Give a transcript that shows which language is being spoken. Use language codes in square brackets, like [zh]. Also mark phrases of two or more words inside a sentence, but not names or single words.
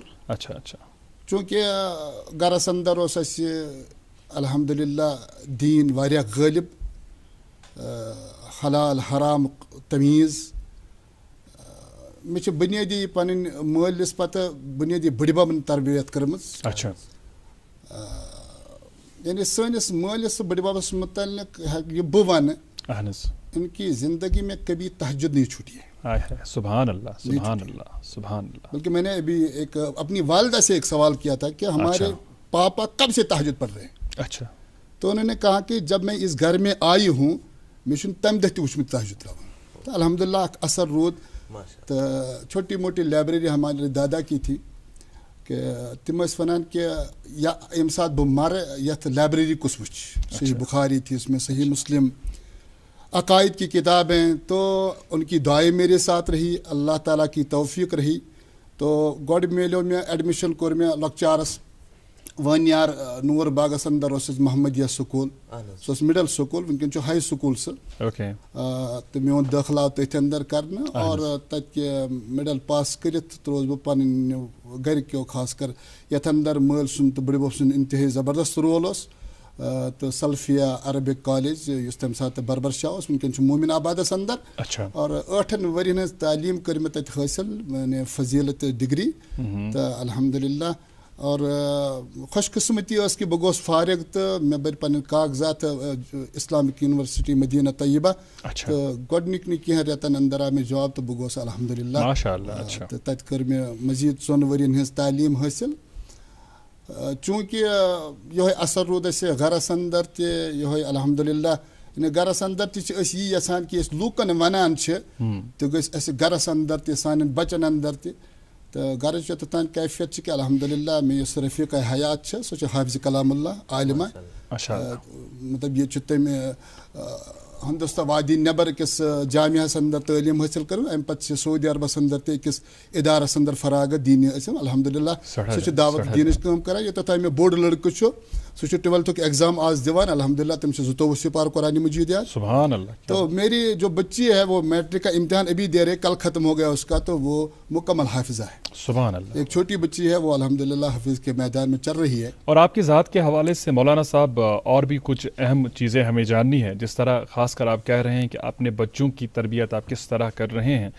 [ks] چوٗنٛکہِ گرس اندر اوس اَسہِ الحمدللہ دیٖن واریاہ غٲلب، حلال حرامُک تمیٖز. مےٚ چھِ بُنیٲدی پنٕنۍ مٲلِس پتہٕ بُنیٲدی بٕڈِببن تربیت کٔرمٕژ. یعنی سٲنِس مٲلِس تہٕ بٕڈِببس متعلق یہِ بہٕ وَنہٕ [ur] ان کی زندگی میں کبھی تہجد نہیں چھوٹی ہے. [ar] سبحان اللہ سبحان اللہ سبحان اللہ. [ur] بلکہ میں نے ابھی ایک اپنی والدہ سے ایک سوال کیا تھا کہ ہمارے پاپا کب سے تہجد پڑھ رہے ہیں. اچھا. تو انہوں نے کہا کہ جب میں اس گھر میں آئی ہوں [ks] مےٚ چھُنہٕ تَمہِ دۄہ تہِ وٕچھمُت تہجد تراوان. تو الحمدللہ اکھ اثر روٗد. تہٕ [ur] چھوٹی موٹی لائبریری ہمارے دادا کی تھی کہ [ks] تم ٲسۍ وَنان کہ یا ییٚمہِ ساتہٕ بہٕ مَرٕ یَتھ لائبریری کُس وٕچھِ. [ur] صحیح بخاری تھی اس میں، صحیح مسلم، عقائد کی کتابیں. تو ان کی دعائیں میرے ساتھ رہی، اللہ تعالیٰ کی توفیق رہی. [ks] تو گۄڈٕ میلیو مےٚ ایڈمِشن کوٚر مےٚ لۄکچارس وانیار نوٗر باغس اندر اوس اَسہِ محمدیہ سکوٗل. سُہ اوس مِڈل سکوٗل، وٕنکیٚن چھُ ہاے سکوٗل سُہ. تہٕ میون دٲخلہ آو تٔتھۍ اندر کرنہٕ اور تتہِ مِڈل پاس کٔرِتھ ترووُس بہٕ پنٕنۍ گرِکیو خاص کر یتھ اندر مٲلۍ سُنٛد تہٕ بٕڈِبب سُنٛد انتہٲیی زبردست رول اوس. تہٕ سلفیہ عربک کالیج یُس تمہِ ساتہٕ بربر شاہ اوس، وٕنکیٚن چھُ مومِن آبادس اندر. اور 8 ؤرین ہٕنٛز تعلیٖم کٔر مےٚ تتہِ حٲصِل، یعنی فضیلت ڈگری. تہٕ الحمدللہ اور خوش قسمتی ٲس کہ بہٕ گوس فارغ تہٕ مےٚ بٔرۍ پنٕنۍ کاغذات اسلامک یونیورسٹی مدینہ طیبہ. تہٕ گۄڈنِکۍ نہٕ کینٛہہ رٮ۪تن اندر آو مےٚ جاب تہٕ بہٕ گوس الحمدللہ. تہٕ تتہِ کٔر مےٚ مزیٖد 4 ؤرین ہٕنٛز تعلیٖم حٲصِل. چوٗنٛکہِ یِہوے اثر روٗد اَسہِ گرس اندر تہِ یِہوے الحمدللہ. یعنی گرس اندر تہِ چھِ أسۍ یی یژھان کہ أسۍ لوٗکن ونان چھِ تہِ گٔژھۍ اَسہِ گرس اندر تہِ سانٮ۪ن بچن اندر تہِ تو غرض توتان کیفیت کہ الحمدللہ میں اس رفیق حیات سو حافظ کلام اللہ عالمہ مطلب یہ تم ہندوستان وادی نبر کس جامعہ اندر تعلیم حاصل کر ام پتہ سعودی عربس اندر تکس ادارس اندر فراغت دینی الحمدللہ سہ دعوت دینچ کام کران یوتان میں بوڑ لڑکہ سہ 12th ایگزام آج دیوان الحمدللہ تم 22 سپار قرآن مجید یاد [ar] سبحان اللہ. [ur] تو میری جو بچی ہے وہ میٹرک کا امتحان ابھی دے رہے, کل ختم ہو گیا اس کا, تو وہ مکمل حافظہ ہے. [ar] سبحان اللہ. [ur] ایک چھوٹی بچی ہے وہ الحمدللہ حفظ کے میدان میں چل رہی ہے. اور آپ کی ذات کے حوالے سے مولانا صاحب اور بھی کچھ اہم چیزیں ہمیں جاننی ہے, جس طرح خاص کر آپ کہہ رہے ہیں کہ اپنے بچوں کی تربیت آپ کس طرح کر رہے ہیں.